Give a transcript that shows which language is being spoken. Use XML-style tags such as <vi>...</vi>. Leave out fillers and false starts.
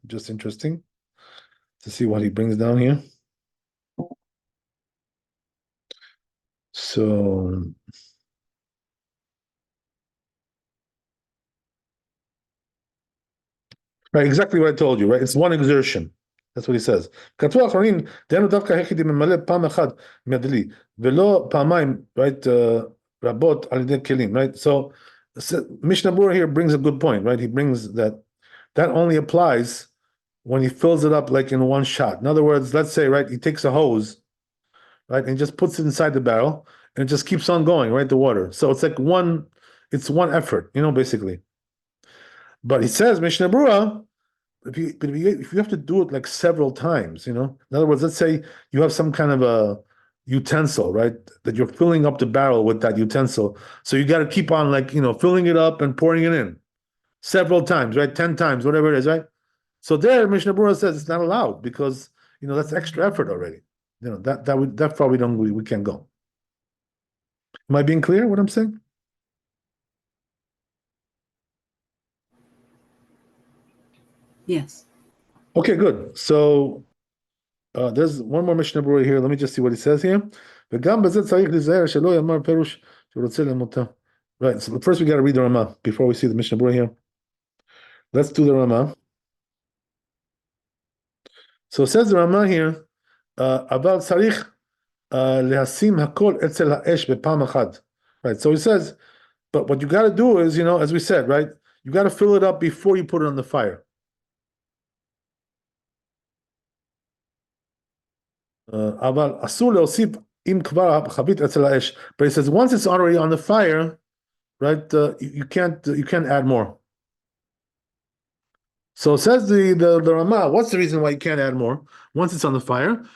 <en>Just interesting to see what he brings down here. So right, exactly what I told you, right? It's one exertion. That's what he says.</en> <he>כתבו האחרונים, דהיינו דווקא היחידי ממלא פעם אחת מהדלי, ולא פעמיים, right, רבות על ידי כלים, right?</he> <en>So Mishnah Berurah here brings a good point, right? He brings that only applies when he fills it up like in one shot. In other words, let's say, right, he takes a hose, right, and just puts it inside the barrel, and it just keeps on going, right, the water. So it's like it's one effort, basically. But he says, Mishnah Berurah, if you have to do it like several times, in other words, let's say you have some kind of a utensil, right, that you're filling up the barrel with that utensil. So you got to keep on like, filling it up and pouring it in several times, right? 10 times, whatever it is, right? So there, Mishnah Berurah says it's not allowed because, that's extra effort already. That far we can't go. Am I being clear what I'm saying? Yes. Okay, good. So there's one more Mishnah Berurah here. Let me just see what he says here.</en> <he>וגם בזה צריך להיזהר שלא יאמר פירוש שהוא רוצה למותה.</he> <en>Right, so first we got to read the Ramah before we see the Mishnah Berurah here. Let's do the Ramah. So it says the Ramah here,</en> <he>אבל צריך להשים הכל אצל האש בפעם אחת.</he> <en>Right, so he says, but what you got to do is, as we said, right, you got to fill it up before you put it on the fire.</en> <he>אבל אסור להוסיף אם כבר חבית אצל האש.</he> <en>But he says once it's already on the fire, right, you can't add more. So says the Ramah, what's the reason why you can't add more once it's on the fire?</en>